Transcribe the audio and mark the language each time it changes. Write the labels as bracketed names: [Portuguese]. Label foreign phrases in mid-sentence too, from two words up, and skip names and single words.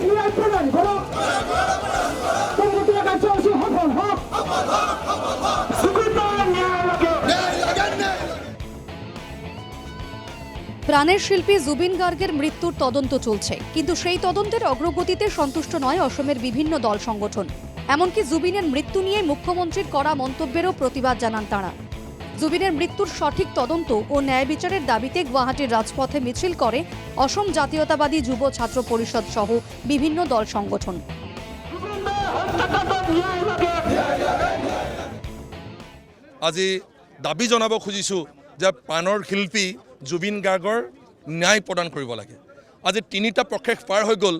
[Bangla] প্রাণের শিল্পী জুবিন গার্গের মৃত্যুর তদন্ত চলছে, কিন্তু সেই তদন্তের অগ্রগতিতে সন্তুষ্ট নয় অসমের বিভিন্ন দল সংগঠন। এমনকি জুবিনের মৃত্যু নিয়ে মুখ্যমন্ত্রীর কড়া মন্তব্যেরও প্রতিবাদ জানান তাঁরা। জুবিনের মৃত্যুর সঠিক তদন্ত ও ন্যায় বিচারের দাবিতে গুয়াহাটির রাজপথে মিছিল করে অসম জাতীয়তাবাদী যুব ছাত্র পরিষদ সহ বিভিন্ন দল সংগঠন। [Assamese] আজি দাবী জনাব খুজিছো যে প্ৰাণৰ শিল্পী জুবিন গাৰ্গৰ ন্যায় প্ৰদান কৰিব লাগে। আজি তিনিটা প্ৰশেষ পাৰ হৈ গ'ল।